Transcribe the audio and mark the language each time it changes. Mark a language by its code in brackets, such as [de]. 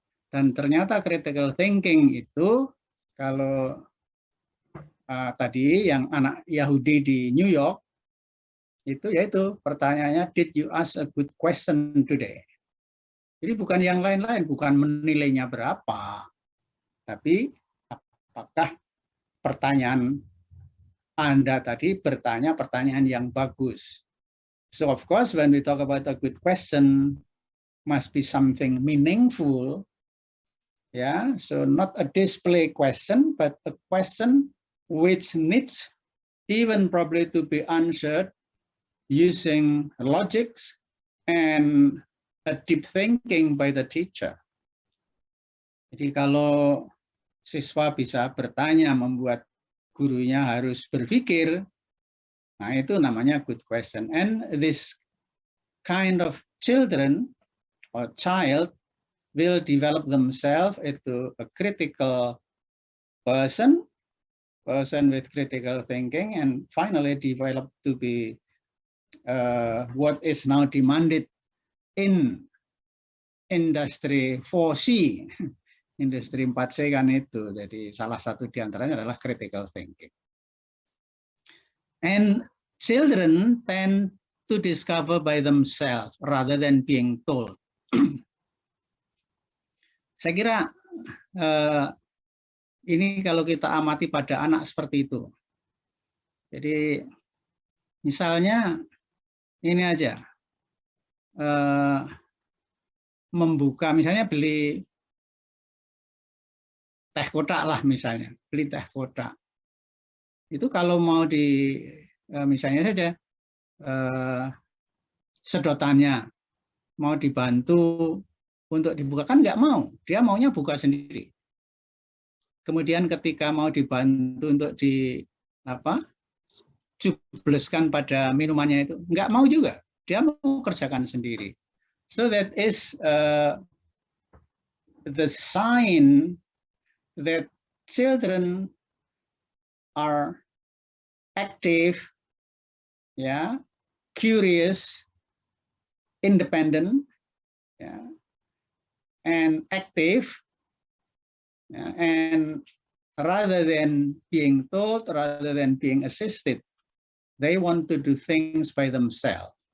[id] Dan ternyata critical thinking itu kalau tadi yang anak Yahudi di New York itu yaitu pertanyaannya, [en] did you ask a good question today? [id] Jadi bukan yang lain-lain, bukan menilainya berapa, tapi apakah pertanyaan Anda tadi bertanya pertanyaan yang bagus. [en] So of course when we talk about a good question, must be something meaningful. So not a display question, but a question which needs even probably to be answered using logics and a deep thinking by the teacher. [id] Jadi kalau siswa bisa bertanya membuat gurunya harus berpikir, nah itu namanya [en] good question. And this kind of children or child will develop themselves into a critical person with critical thinking, and finally develop to be what is now demanded in industry 4C. [id] Industri 4C kan itu, jadi salah satu diantaranya adalah critical thinking. [en] And children tend to discover by themselves rather than being told. [id] Saya kira ini kalau kita amati pada anak seperti itu. Jadi misalnya ini aja, membuka, misalnya beli teh kotak lah misalnya, beli teh kotak. Itu kalau mau misalnya saja sedotannya mau dibantu untuk dibuka, kan nggak mau, dia maunya buka sendiri. Kemudian ketika mau dibantu untuk jubleskan pada minumannya itu, nggak mau juga, dia mau kerjakan sendiri. [en] So that is the sign that children are active, curious, independent, and active, and rather than being told, rather than being assisted, they want to do things by themselves.